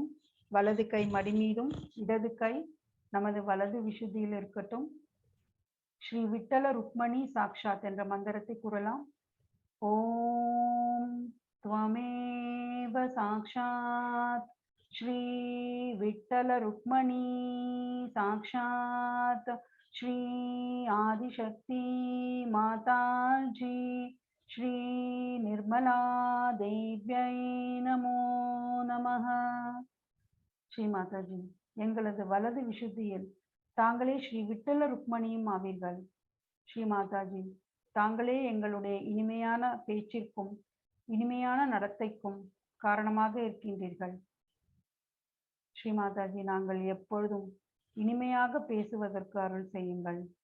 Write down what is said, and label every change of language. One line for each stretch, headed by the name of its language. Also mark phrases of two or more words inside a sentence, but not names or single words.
Tamil: வலது கை மடி மீதும் இடது கை நமது வலது விசுத்தியில் இருக்கட்டும்.
Sanskrit: श्री विठ्ठल रुक्मणी साक्षात्
Tamil: என்ற மந்திரத்தை கூறலாம்.
Sanskrit: ஓம் त्वमेव साक्षात् श्री विठ्ठल रुक्मणी साक्षात् श्री आदिशक्ति माताजी श्री निर्मला देव्यै नमो நமः.
Tamil: ஸ்ரீ மாதாஜி, எங்களது வலது விசுத்தியில் தாங்களே ஸ்ரீ விட்டல ருக்மணியும் ஆவீர்கள். ஸ்ரீ மாதாஜி, தாங்களே எங்களுடைய இனிமையான பேச்சிற்கும் இனிமையான நடத்தைக்கும் காரணமாக இருக்கின்றீர்கள். ஸ்ரீ மாதாஜி, நாங்கள் எப்பொழுதும் இனிமையாக பேசுவதற்கு அருள் செய்யுங்கள்.